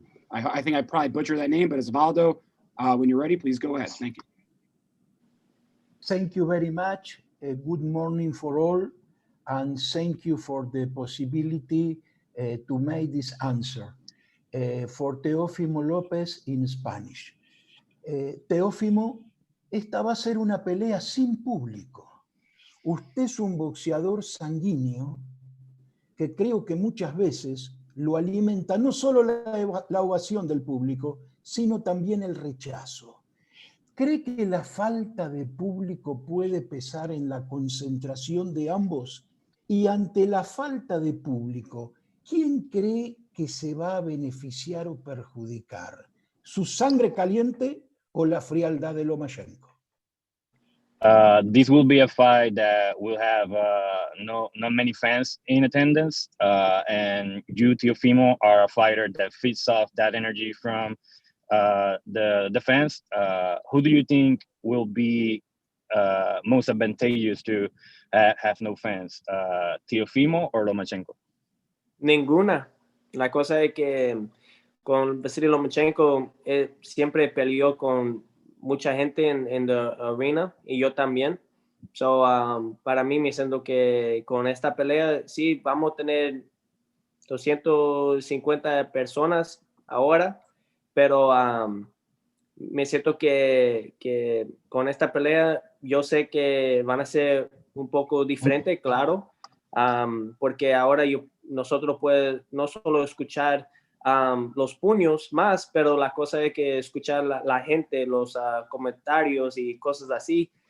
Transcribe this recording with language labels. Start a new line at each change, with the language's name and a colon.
English: I think I probably butchered that name, but Osvaldo, when you're ready, please go ahead. Thank you. Thank you very much. Good morning for all, and thank you for the possibility to make this answer. For Teofimo Lopez in Spanish.
Spanish: Teofimo, esta va a ser una pelea sin público. Usted es un boxeador sanguíneo que creo que muchas veces lo alimenta no solo la ovación del público, sino también el rechazo. ¿Cree que la falta de público puede pesar en la concentración de ambos? Y ante la falta de público, ¿quién cree que se va a beneficiar o perjudicar? ¿Su sangre caliente o la frialdad de Lomachenko?
English: This will be a fight that will have not many fans in attendance, and you, Teofimo, are a fighter that feeds off that energy from the fans. Who do you think will be most advantageous to have no fans, Teofimo or Lomachenko?
Spanish: Ninguna. La cosa es que con Vasiliy Lomachenko siempre peleó con mucha gente en la arena y yo también. So, para mí me siento que con esta pelea sí vamos a tener 250 personas ahora, pero me siento que con esta pelea yo sé que van a ser un poco diferente, claro, porque ahora nosotros podemos no solo escuchar los puños más, pero la cosa es que escuchar la gente, los comentarios y cosas así.